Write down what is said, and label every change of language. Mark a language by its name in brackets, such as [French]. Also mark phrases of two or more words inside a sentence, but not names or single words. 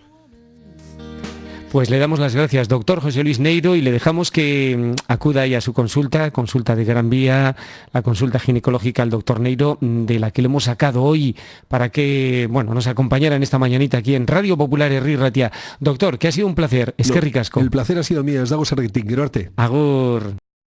[Spanish] Pues le damos las gracias, doctor José Luis Neiro, y le dejamos que acuda ahí a su consulta de Gran Vía, la consulta ginecológica al doctor Neiro, de la que le hemos sacado hoy para que nos acompañara en esta mañanita aquí en Radio Popular Herri Ratia. Doctor, que ha sido un placer, [Basque] eskerrik asko. [Spanish] El placer ha sido mío, [Basque] ez dago zergatik, gero arte. Agur.